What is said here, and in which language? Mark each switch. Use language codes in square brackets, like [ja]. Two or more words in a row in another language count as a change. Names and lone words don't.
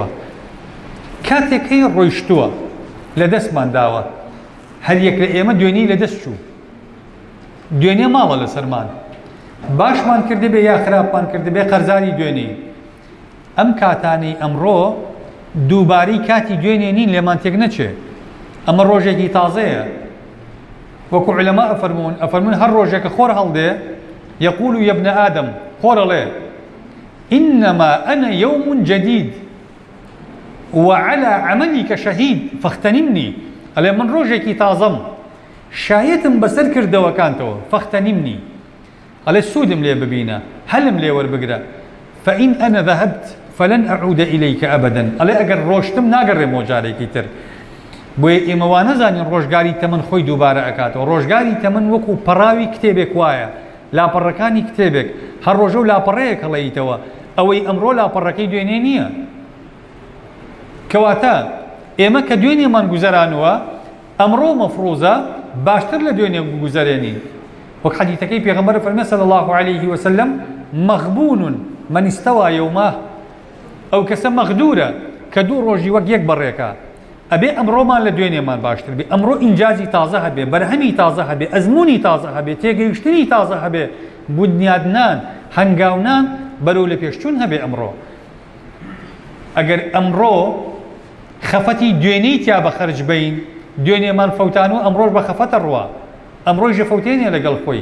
[ckb] کاتێک هەیە ڕۆیشتووە لە دەستمان داوە، هەر یەک لە ئێمە دوێنێ لە دەست چوو، دوێنێ ماڵە لەسەرمان، باشمان کردبێ یا خراپمان کردبێ قەرزاری دوێنێ. ئەم کاتانەی ئەمڕۆ دووبارەی کاتی دوێنێ نین لێمان تێک نەچێ. ئەمە ڕۆژێکی تازەیە. وەکو عولەما ئەفەرمون هەر ڕۆژێکە خۆر هەڵدێ [ar] يقول يا ابن آدم [ckb] خۆرەڵێ [ar] إنما أنا يوم جديد وعلى عملك شهيد فاغتنمني. [ckb] ئەڵێ من ڕۆژێکی تازەم، شایەتم بەسەر کردەوەکانتەوە فاغتنمني. ئەڵێ سوودم لێ ببینە، هەلم لێ وەربگرە. [ar] فإن أنا ذهبت فلن أعود إليك أبدا. [ckb] ئەڵێ ئەگەر ڕۆشتم ناگەڕێمەوە جارێکی تر. بۆیە ئێمە وا نەزانین ڕۆژگاری تەمەن خۆی دووبارە ئەکاتەوە. ڕۆژگاری تەمەن وەکو پەڕاوی کتێبێک وایە، لاپەڕەکانی کتێبێک، هەر ڕۆژە و لاپەڕەیەک هەڵەیتەوە. ئەوەی ئەمڕۆ لاپەڕەکەی دوێنێ نییە. کەواتە ئێمە کە دوێنێمان گوزەرانوە ئەمڕۆ مەفروزە باشتر لە دوێنێ گوزەرێنین. وەک حەدیثەکەی پێغەمبەر فەرمێ [ar] صلی الله عليه وسلم مەغبون من استوى يومه. [ckb] ئەو کەسە مەغدورە کە دوو ڕۆژی وەک یەک بەڕێکە. ئەبێ ئەمڕۆمان لە دوێنێمان باشتر بێ. ئەمڕۆ ئینجازی تازە هەبێ، بەرهەمی تازە هەبێ، ئەزمموی تازە هەبێ، تێگەیشتنی تازە هەبێ، بنیادنان هەنگاونان بەرەو لە پێشچوون هەبێ. ئەمڕۆ ئەگەر ئەمڕۆ خەفەتی دوێنەی تیا بە خەرج بین، دوێنێمان فەوتان و ئەمڕۆژ بە خەفەتە ڕوا، ئەمڕۆژ فەوتێنێ لەگەڵ خۆی.